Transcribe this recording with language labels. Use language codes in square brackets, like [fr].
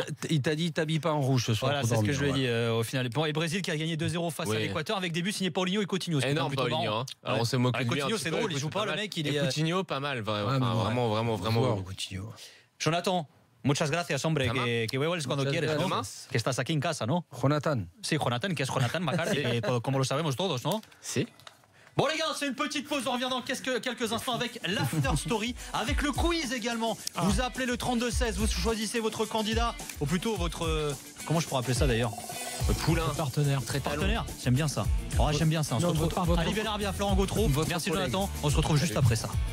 [fr] Il t'a dit t'habilles pas en rouge ce soir. Voilà, c'est ce que je lui ai dit au final. Et Brésil qui a gagné 2-0 face à l'Équateur avec des buts signés Paulinho et Coutinho. Énorme Paulinho. Alors on se moque de lui. Coutinho, c'est drôle, il joue pas, le mec. Il est Coutinho, pas mal, vraiment. [es] Jonathan, muchas gracias, hombre. Que vuelves cuando quieres, ¿no? Que estás aquí en casa, ¿no? Jonathan. Sí, Jonathan, que es Jonathan McCarthy, como lo sabemos todos, ¿no? Sí. [fr] Bon les gars, c'est une petite pause, on revient dans quelques instants avec l'After Story, avec le quiz également. Vous appelez le 32-16, vous choisissez votre candidat, ou plutôt votre... comment je pourrais appeler ça d'ailleurs? Poulain. Partenaire. Partenaire, j'aime bien ça. J'aime bien ça. On se retrouve. Ali Benarbia, Florent Gautreau. Merci Jonathan, on se retrouve juste après ça.